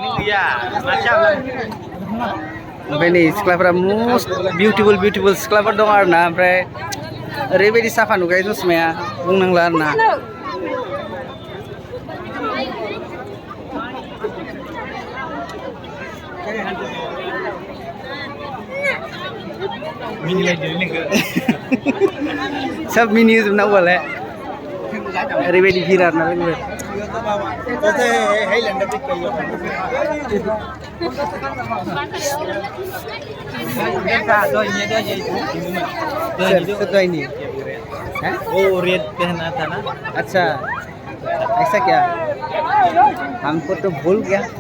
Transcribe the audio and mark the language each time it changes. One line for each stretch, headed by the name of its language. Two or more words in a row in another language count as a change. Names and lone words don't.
Bodo: ओमफ्राय नै सिख्लाफोरा
English: most beautiful
Bodo: सिख्लाफोर दं आरो ना ओमफ्राय ओरैबायदि साफा नुखायो चसमाया बुंनांला आरो ना सब मिनि होजोबनांगौआलाय ओरैबायदि भिर आरो ना लोगोफोर
Hindi: वो रेड पहना था ना अच्छा ऐसा क्या हमको तो भूल गया